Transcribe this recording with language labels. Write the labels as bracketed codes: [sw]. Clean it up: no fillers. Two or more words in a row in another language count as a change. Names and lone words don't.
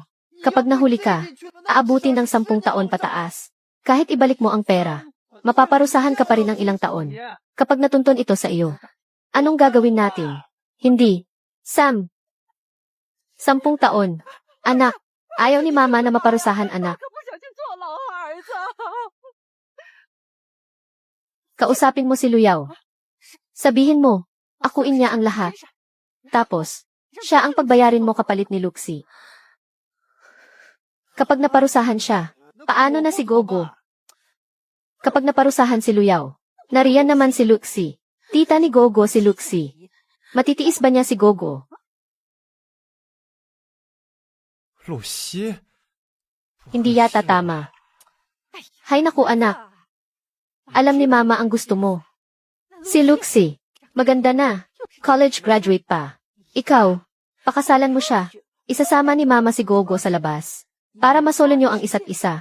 [tl] Kapag nahuli ka, aabutin ng 10 taon pataas. Kahit ibalik mo ang pera, mapaparusahan ka pa rin ng ilang taon. Kapag natuntun ito sa iyo, anong gagawin natin? Hindi. Sam. 10 taon. Anak, ayaw ni mama na maparusahan anak. [zh] 可不小心坐牢啊，儿子。 [tl] Kausapin mo si Luyaw. Sabihin mo, akuin niya ang lahat. Tapos, siya ang pagbayarin mo kapalit ni Luxi. Kapag naparusahan siya, paano na si Gogo? Kapag naparusahan si Luyaw, nariyan naman si Luxi. Tita ni Gogo si Luxi. Matitiis ba niya si Gogo? 露西， Hindi yata tama. Hay naku anak, alam ni mama ang gusto mo. Si Luxi, maganda na. College graduate pa. Ikaw, pakasalan mo siya. Isasama ni mama si Gogo sa labas. Para masolo niyo ang isa't isa.